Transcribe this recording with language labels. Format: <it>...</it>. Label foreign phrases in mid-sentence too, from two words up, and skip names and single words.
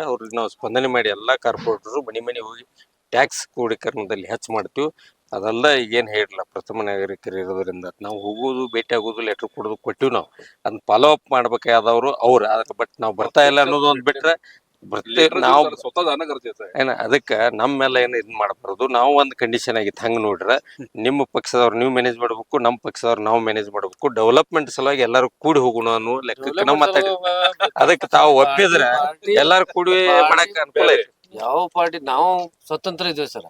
<kn>ಅವ್ರಿಗೆ ನಾವು ಸ್ಪಂದನೆ ಮಾಡಿ ಎಲ್ಲ ಕಾರ್ಪೊರೇಟರು ಮನೆ ಹೋಗಿ ಟ್ಯಾಕ್ಸ್ ಕ್ರೋಢೀಕರಣದಲ್ಲಿ ಹೆಚ್ಚು ಮಾಡ್ತೀವಿ. ಅದೆಲ್ಲ ಈಗೇನು ಹೇಳಿಲ್ಲ, ಪ್ರಥಮ ನಾಗರಿಕರು ಇರೋದ್ರಿಂದ ನಾವು ಹೋಗೋದು, ಭೇಟಿ ಆಗೋದು, ಲೆಟರ್ ಕೊಡೋದು ಕೊಟ್ಟಿವಿ. ನಾವು ಅದನ್ನ</kn> <en>follow up</en> <kn>ಮಾಡ್ಬೇಕಾದವರು ಅವ್ರು, ಬಟ್ ನಾವು ಬರ್ತಾ ಇಲ್ಲ ಅನ್ನೋದು ಒಂದು ಬಿಟ್ರೆ ಬರ್ತೇವೆ</kn> <mr>लेटर</mr> <kn>ನಾವು</kn> <mr>देऊ, स्वतः जाणं गरजेचं आहे.</mr> <kn>ಏನ ಅದಕ್ಕ ನಮ್ಮೆಲ್ಲ ಏನು ಇದ್ ಮಾಡಬಾರ್ದು. ನಾವು ಒಂದ್ ಕಂಡೀಷನ್ ಆಗಿತ್ತು ಹಂಗ ನೋಡ್ರ ನಿಮ್ಮ ಪಕ್ಷದವ್ರು ನೀವು ಮ್ಯಾನೇಜ್ ಮಾಡ್ಬೇಕು, ನಮ್ಮ ಪಕ್ಷದವ್ರು ನಾವು ಮ್ಯಾನೇಜ್ ಮಾಡ್ಬೇಕು, ಡೆವಲಪ್ಮೆಂಟ್ ಸಲುವಾಗಿ ಎಲ್ಲಾರು ಕೂಡಿ ಹೋಗೋಣ ಅನ್ನೋ ಲೆಕ್ಕಕ್ಕೆ ನಾವು ಮಾತಾಡಿ ಅದಕ್ಕೆ ತಾವು ಒಪ್ಪಿದ್ರ ಎಲ್ಲಾರು ಕೂಡಿ ಮಾಡಕ್ ಅನುಕೂಲ ಐತಿ. ಯಾವ ಪಾರ್ಟಿ ನಾವು ಸ್ವತಂತ್ರ ಇದ್ದೇವೆ ಸರ್.</kn>